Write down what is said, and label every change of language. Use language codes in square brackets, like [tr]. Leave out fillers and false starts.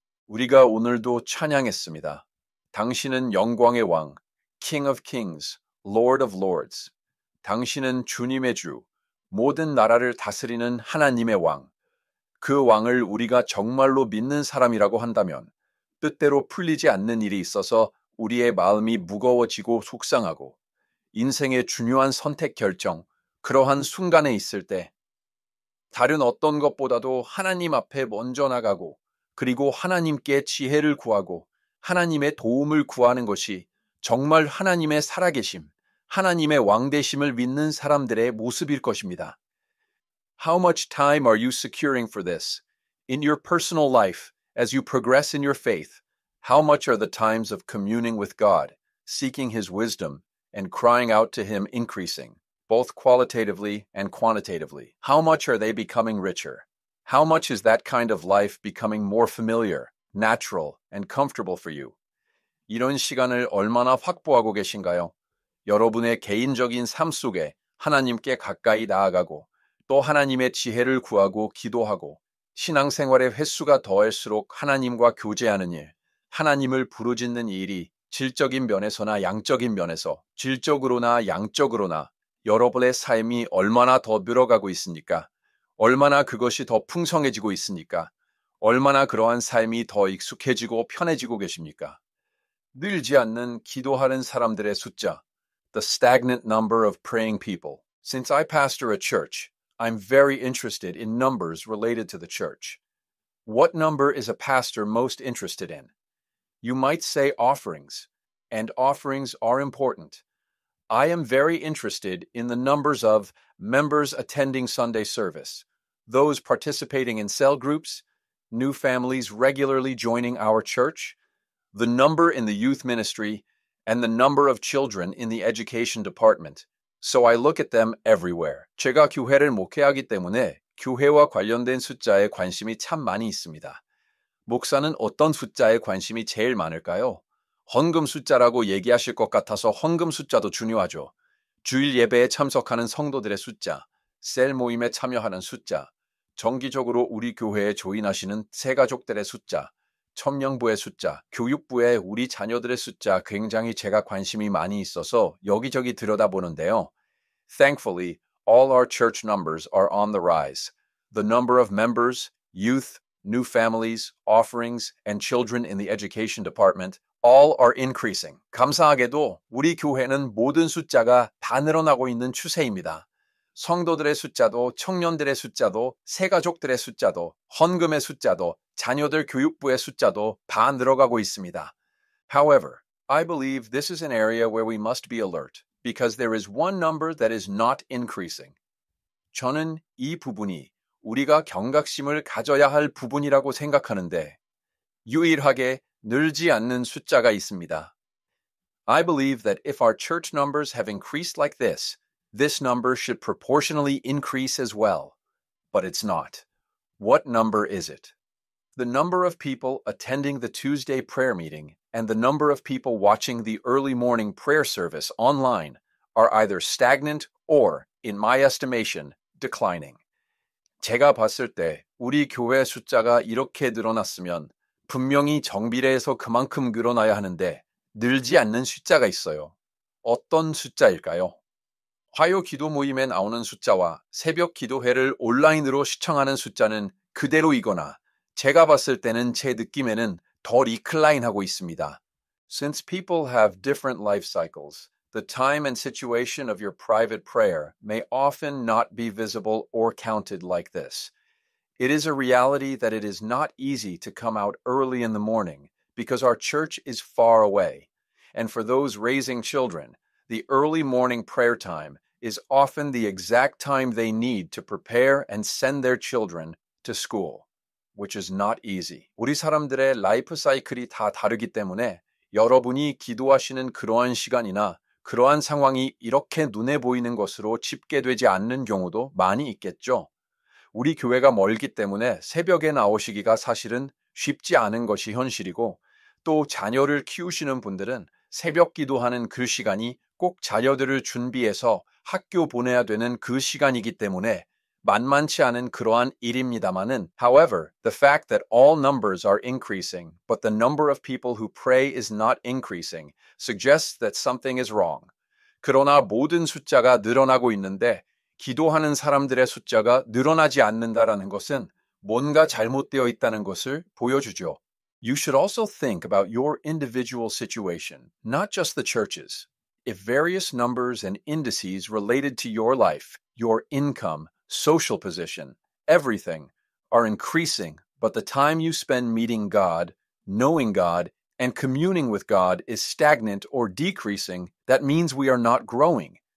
[ko] 우리가 오늘도 찬양했습니다. 당신은 영광의 왕, [en] King of Kings, Lord of Lords. [ko] 당신은 주님의 주, 모든 나라를 다스리는 하나님의 왕. 그 왕을 우리가 정말로 믿는 사람이라고 한다면 뜻대로 풀리지 않는 일이 있어서 우리의 마음이 무거워지고 속상하고 인생의 중요한 선택 결정, 그러한 순간에 있을 때 다른 어떤 것보다도 하나님 앞에 먼저 나가고 그리고 하나님께 지혜를 구하고 하나님의 도움을 구하는 것이 정말 하나님의 살아계심, 하나님의 왕되심을 믿는 사람들의 모습일 것입니다. [en] How much time are you securing for this? In your personal life, as you progress in your faith, how much are the times of communing with God, seeking His wisdom, and crying out to Him increasing, both qualitatively and quantitatively? How much are they becoming richer? How much is that kind of life becoming more familiar, natural, and comfortable for you? [ko] 이런 시간을 얼마나 확보하고 계신가요? 여러분의 개인적인 삶 속에 하나님께 가까이 나아가고 또 하나님의 지혜를 구하고 기도하고 신앙생활의 횟수가 더할수록 하나님과 교제하는 일, 하나님을 부르짖는 일이 질적인 면에서나 양적인 면에서 질적으로나 양적으로나 여러분의 삶이 얼마나 더 늘어가고 있습니까? 얼마나 그것이 더 풍성해지고 있습니까? 얼마나 그러한 삶이 더 익숙해지고 편해지고 계십니까? 늘지 않는 기도하는 사람들의 숫자, [en] the stagnant number of praying people. Since I pastor a church, I'm very interested in numbers related to the church. What number is a pastor most interested in? You might say offerings, and offerings are important. I am very interested in the numbers of members attending Sunday service, those participating in cell groups, new families regularly joining our church, the number in the youth ministry, and the number of children in the education department. So I look at them everywhere. [ko] 제가 교회를 목회하기 때문에 교회와 관련된 숫자에 관심이 참 많이 있습니다. 목사는 어떤 숫자에 관심이 제일 많을까요? 헌금 숫자라고 얘기하실 것 같아서 헌금 숫자도 중요하죠. 주일 예배에 참석하는 성도들의 숫자, 셀 모임에 참여하는 숫자, 정기적으로 우리 교회에 조인하시는 새가족들의 숫자, 첨령부의 숫자, 교육부의 우리 자녀들의 숫자 굉장히 제가 관심이 많이 있어서 여기저기 들여다보는데요. [en] Thankfully, all our church numbers are on the rise. The number of members, youth, new families, offerings, and children in the education department all are increasing. [ko] 감사하게도 우리 교회는 모든 숫자가 다 늘어나고 있는 추세입니다. 성도들의 숫자도, 청년들의 숫자도, 새가족들의 숫자도, 헌금의 숫자도, 자녀들 교육부의 숫자도 다 늘어가고 있습니다. [en] However, I believe this is an area where we must be alert, because there is one number that is not increasing. [ko] 저는 이 부분이 우리가 경각심을 가져야 할 부분이라고 생각하는데, 유일하게 늘지 않는 숫자가 있습니다. [en] I believe that if our church numbers have increased like this number should proportionally increase as well. But it's not. What number is it? The number of people attending the Tuesday prayer meeting and the number of people watching the early morning prayer service online are either stagnant or, in my estimation, declining. [ko] 제가 봤을 때 우리 교회 숫자가 이렇게 늘어났으면 분명히 정비례해서 그만큼 늘어나야 하는데 늘지 않는 숫자가 있어요. 어떤 숫자일까요? 화요 기도 모임에 나오는 숫자와 새벽 기도회를 온라인으로 시청하는 숫자는 그대로이거나 제가 봤을 때는 제 느낌에는 더 리클라인하고 있습니다. [en] Since people have different life cycles, the time and situation of your private prayer may often not be visible or counted like this. It is a reality that it is not easy to come out early in the morning because our church is far away. And for those raising children, The early morning prayer time is often the exact time they need to prepare and send their children to school, which is not easy. [ko] 우리 사람들의 라이프 사이클이 다 다르기 때문에 여러분이 기도하시는 그러한 시간이나 그러한 상황이 이렇게 눈에 보이는 것으로 집계되지 않는 경우도 많이 있겠죠. 우리 교회가 멀기 때문에 새벽에 나오시기가 사실은 쉽지 않은 것이 현실이고, 또 자녀를 키우시는 분들은 새벽 기도하는 그 시간이 꼭 자녀들을 준비해서 학교 보내야 되는 그 시간이기 때문에 만만치 않은 그러한 일입니다마는, [en] however, the fact that all numbers are increasing, but the number of people who pray is not increasing, suggests that something is wrong. [ko] 그러나 모든 숫자가 늘어나고 있는데 기도하는 사람들의 숫자가 늘어나지 않는다라는 것은 뭔가 잘못되어 있다는 것을 보여주죠. [en] You should also think about your individual situation, not just the church's. If various numbers and indices related to your life, your income, social position, everything are increasing, but the time you spend meeting God, knowing God, and communing with God is stagnant or decreasing, that means we are not growing.